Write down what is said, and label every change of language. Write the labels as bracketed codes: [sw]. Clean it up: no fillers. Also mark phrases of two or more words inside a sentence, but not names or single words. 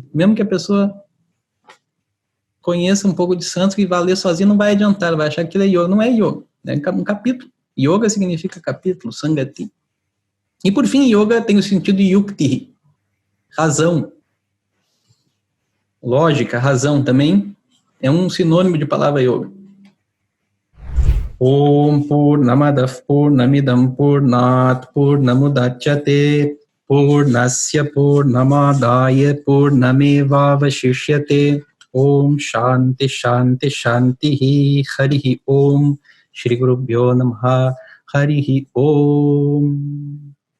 [pt] Mesmo que a pessoa conheça um pouco de sânscrito e vá ler sozinho, não vai adiantar. Ela vai achar que aquilo é yoga. Não é yoga. É um capítulo. Yoga significa capítulo, Sangati. E por fim, yoga tem o sentido de yukti, razão. Lógica, razão também é um sinônimo de palavra yoga. [sa] Om Purnamadav Purnamidam Purnat Purnamudachyate Purnasya Purnamadaya Purnamevavashishyate. Om Shanti Shanti Shanti Harihi Om Shri Gurubhyo Namaha Harihi Om.